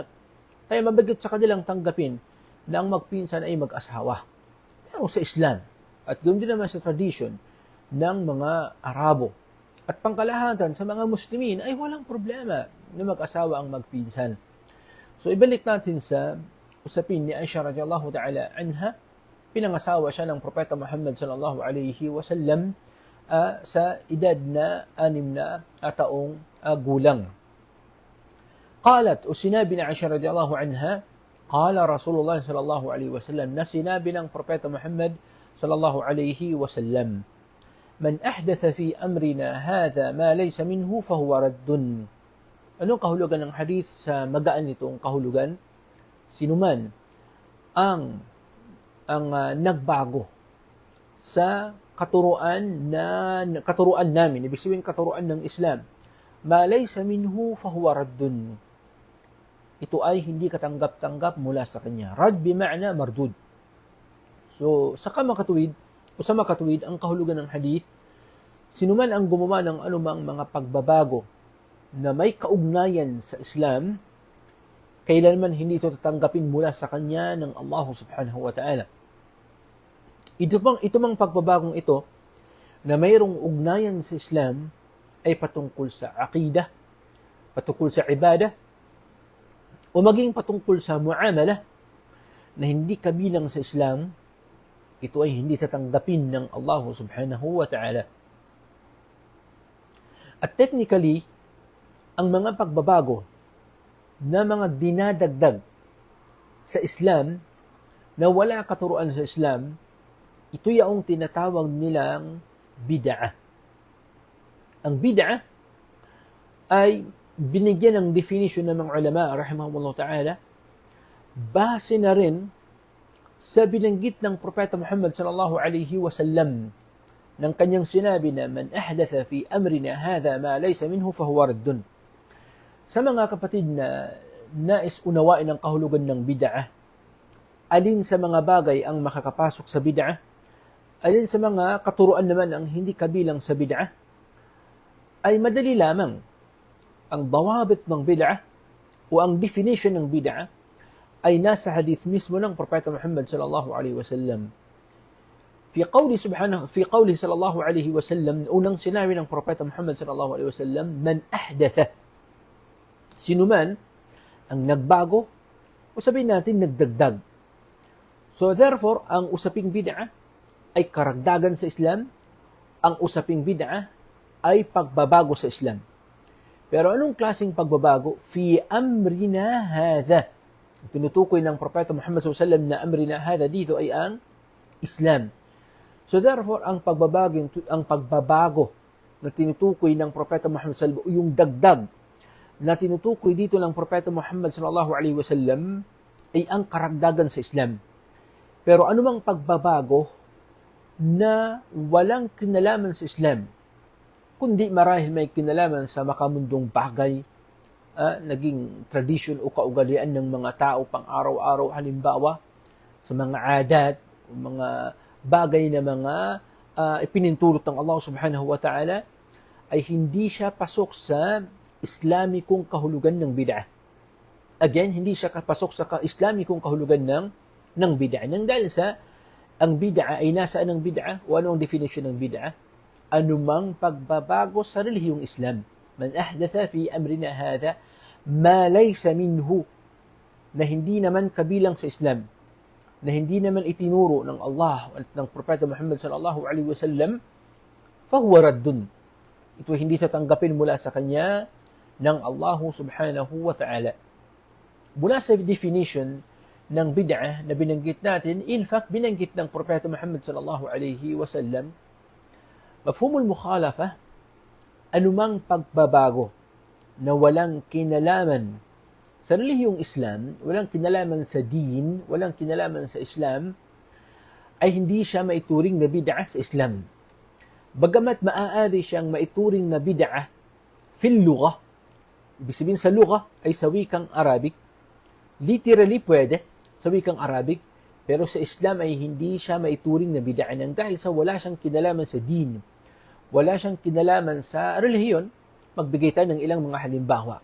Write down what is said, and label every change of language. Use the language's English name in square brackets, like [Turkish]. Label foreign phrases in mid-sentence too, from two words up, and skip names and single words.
[Filipino] Kaya mabigat sa kanilang tanggapin na ang magpinsan ay mag-asawa. Pero sa Islam, at ganoon din naman sa tradition ng mga Arabo, at pangkalahatan sa mga Muslimin ay walang problema na mag-asawa ang magpinsan. So ibalik natin sa usapin ni Aisha [Arabic] رضي الله تعالى عنها, [Filipino] pinangasawa siya ng Propeta Muhammad [Arabic] صلى الله عليه وسلم [Filipino] sa edad na 6 na taong gulang. [Arabic] قالت, [Filipino] o sinabi ni [Arabic] عائشة رضي الله عنها قال رسول الله صلى الله عليه وسلم, [Filipino] na sinabi ng Propeta Muhammad [Arabic] صلى الله عليه وسلم, من أحدث في أمرنا هذا ما ليس منه فهو رد. [Filipino] Anong kahulugan ng hadith sa magaan nitong kahulugan? Sinuman ang nagbago sa katuruan namin, ibig sabihin katuruan ng Islam, [Arabic] ما ليس منه فهو رد. [Filipino] Ito ay hindi katanggap-tanggap mula sa kanya. [Arabic] رد بمعنى مردود. [Filipino] So, sa makatuwid, ang kahulugan ng hadith, sinuman ang gumawa ng anumang mga pagbabago na may kaugnayan sa Islam, kailanman hindi ito tatanggapin mula sa kanya ng Allah [Arabic] سبحانه وتعالى. [Filipino] Ito mang pagbabagong ito na mayroong ugnayan sa Islam ay patungkol sa aqidah, patungkol sa ibadah, o maging patungkol sa muamala na hindi kabilang sa Islam, ito ay hindi tatanggapin ng Allah [Arabic] سبحانه وتعالى. [Filipino] At technically, ang mga pagbabago na mga dinadagdag sa Islam na wala katuruan sa Islam, ito yung tinatawag nilang bid'ah. Ang bid'ah ay binigyan ng definition ng mga ulama [Arabic] رحمهم الله تعالى [Filipino] base na rin sa binanggit ng Propeta Muhammad [Arabic] صلى الله عليه وسلم [Filipino] ng kanyang sinabi na [Arabic] من أحدث في أمرنا هذا ما ليس منه فهو رد. [Filipino] Sa mga kapatid na nais unawain ang kahulugan ng bid'ah, alin sa mga bagay ang makakapasok sa bid'ah, alin sa mga katuruan naman ang hindi kabilang sa bid'ah, ay madali lamang. Ang dawabit ng bid'ah o ang definition ng bid'ah ay nasa hadith mismo ng Propeta Muhammad [Arabic] صلى الله عليه وسلم. في قوله صلى الله عليه وسلم, [Filipino] unang sinabi ng Propeta Muhammad [Arabic] صلى الله عليه وسلم, من أحدث, [Filipino] sinuman ang nagbago o sabihin natin nagdagdag. [English] So therefore, [Filipino] ang usaping bid'ah ay karagdagan sa Islam, ang usaping bid'ah ay pagbabago sa Islam. Pero anong klaseng pagbabago? [Arabic] في أمرنا هذا. [Filipino] Tinutukoy ng Propeta Muhammad SAW na [Arabic] أمرنا هذا [Filipino] dito ay ang Islam. [English] So therefore, [Filipino] ang pagbabago na tinutukoy ng Propeta Muhammad SAW, yung dagdag na tinutukoy dito ng Propeta Muhammad SAW ay ang karagdagan sa Islam. Pero anumang pagbabago na walang kinalaman sa Islam, kundi marahil may kinalaman sa makamundong bagay, naging tradisyon o kaugalian ng mga tao pang araw-araw, halimbawa sa mga adat, mga bagay na mga ipinintulot ng Allah [Arabic] سبحانه وتعالى, [Filipino] ay hindi siya pasok sa Islamikong kahulugan ng bid'ah. Again, hindi siya pasok sa Islamikong kahulugan ng bid'ah. Nang dahil sa ang bid'ah ay nasaan ang bid'ah o ano ang definition ng bid'ah? Anumang pagbabago sa relihiyong Islam. [Arabic] من أحدث في أمرنا هذا ما ليس منه, [Filipino] na hindi naman kabilang sa Islam, na hindi naman itinuro ng Allah at ng Propeta Muhammad [Arabic] صلى الله عليه وسلم فهو رد. [Filipino] Ito hindi tatanggapin mula sa kanya ng Allah [Arabic] سبحانه وتعالى. [Filipino] Mula sa definition ng bid'ah na binanggit natin, [English] in fact, [Filipino] binanggit ng Propeta Muhammad [Arabic] صلى الله عليه وسلم مفهوم المخالفة, [Filipino] anumang pagbabago na walang kinalaman sa relihiyong Islam, walang kinalaman sa din, walang kinalaman sa Islam, ay hindi siya maituring na bid'ah sa Islam. Bagamat maaari siyang maituring na [Arabic] بدعة في اللغة, [Filipino] ibig sabihin sa lugha ay sa wikang Arabic, literally pwede sa wikang Arabic, Pero sa Islam ay hindi siya maituring na bid'a nang dahil sa wala siyang kinalaman sa din. Wala siyang kinalaman sa relihiyon. Magbigay tayo ng ilang mga halimbawa.